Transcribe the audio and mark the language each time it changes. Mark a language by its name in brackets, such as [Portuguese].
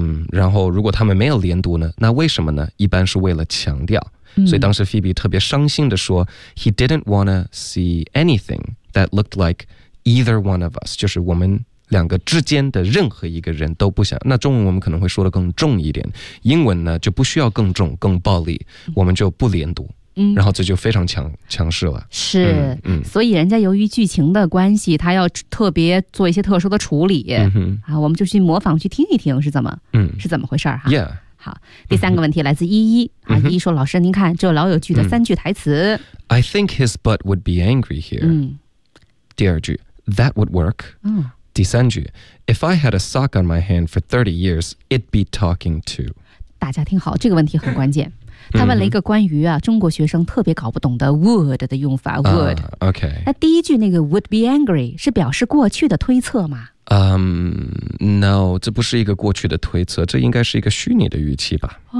[Chinese] 然后如果他们没有连读呢那为什么呢一般是为了强调所以当时 Phoebe 特别伤心地说 [English] He didn't want to see anything that looked like either one of us [Chinese] 就是我们两个之间的任何一个人都不想那中文我们可能会说的更重一点英文呢就不需要更重更暴力我们就不连读然后这就非常强势了是所以人家由于剧情的关系他要特别做一些特殊的处理我们就去模仿去听一听是怎么回事哈 [English] yeah [Chinese] 好第三个问题来自依依依依说老师您看这老友记的三句台词 [English] I think his butt would be angry here [Chinese] 第二句 [English] That would work [Chinese] 第三句 [English] If I had a sock on my hand for 30 years It'd be talking too [Chinese] 大家听好这个问题很关键他问了一个关于啊中国学生特别搞不懂的 would 的用法 would、 [English] OK [Chinese] 那第一句那个 [English] would be angry [Chinese] 是表示过去的推测吗 No 这不是一个过去的推测这应该是一个虚拟的语气吧